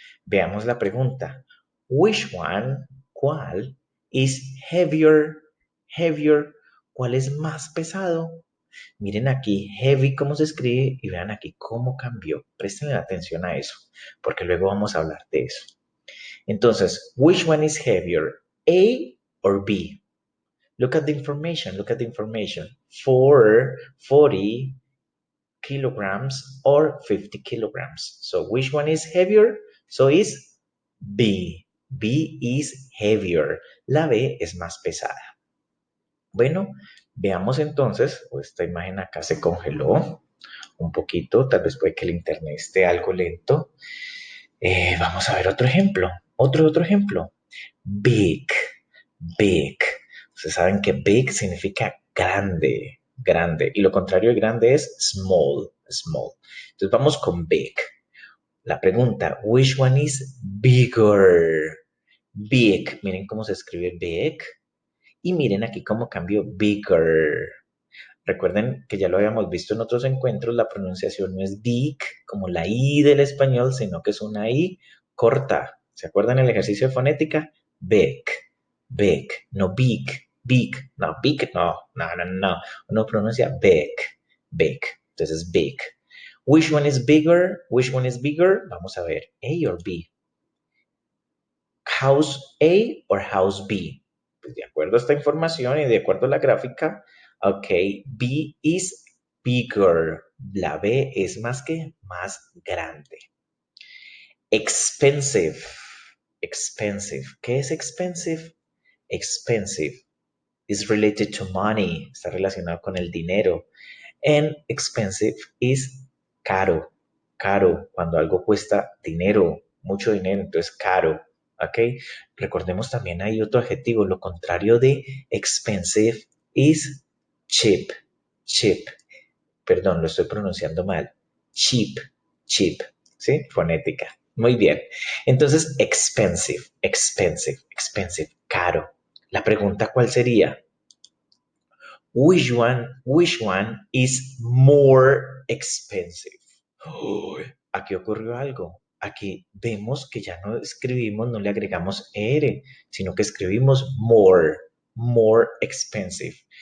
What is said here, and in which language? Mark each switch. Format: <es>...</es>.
<es>Veamos la pregunta.</es> <en>Which one, cuál, is heavier, heavier?</en> <es>¿Cuál es más pesado? Miren aquí, heavy, cómo se escribe y vean aquí cómo cambió. Presten atención a eso, porque luego vamos a hablar de eso.</es> <en>Entonces, which one is heavier, A or B? Look at the information, look at the information. 40 kilograms or 50 kilograms. So which one is heavier? So is B. B is heavier.</en> <es>La B es más pesada. Bueno, veamos entonces, esta imagen acá se congeló un poquito, tal vez puede que el internet esté algo lento. Vamos a ver otro ejemplo, otro ejemplo. Big, big. Ustedes saben que big significa grande, grande, y lo contrario de grande es small, small. Entonces vamos con big. La pregunta,</es> <en>which one is bigger?</en> <es>Big, miren cómo se escribe big. Y miren aquí cómo cambió bigger. Recuerden que ya lo habíamos visto en otros encuentros, la pronunciación no es big como la I del español, sino que es una I corta. ¿Se acuerdan el ejercicio de fonética?</es> <en>Big, big, no big, big, no big, no.</en> <es>Uno pronuncia</es> <en>big, big. Entonces big. Which one is bigger? Which one is bigger?</en> <es>Vamos a ver,</es> <en>A or B. House A or House B.</en> <es>Pues de acuerdo a esta información y de acuerdo a la gráfica, ok,</es> <en>B is bigger.</en> <es>La B es más que más grande.</es> <en>Expensive. Expensive.</en> <es>¿Qué es</es> <en>expensive? Expensive is related to money.</en> <es>Está relacionado con el dinero.</es> <en>And expensive is</en> <es>caro. Caro, cuando algo cuesta dinero, mucho dinero, entonces caro. ¿Ok? Recordemos también hay otro adjetivo, lo contrario de</es> <en>expensive is cheap. Cheap.</en> <es>Perdón, lo estoy pronunciando mal. Cheap. Cheap. ¿Sí? Fonética. Muy bien.</es> <en>Entonces, expensive, expensive, expensive, caro.</en> <es>La pregunta, ¿cuál sería?</es> <en>Which one is more expensive?</en> <es>Uy, aquí ocurrió algo. Aquí vemos que ya no escribimos, no le agregamos er, sino que escribimos more expensive.</es>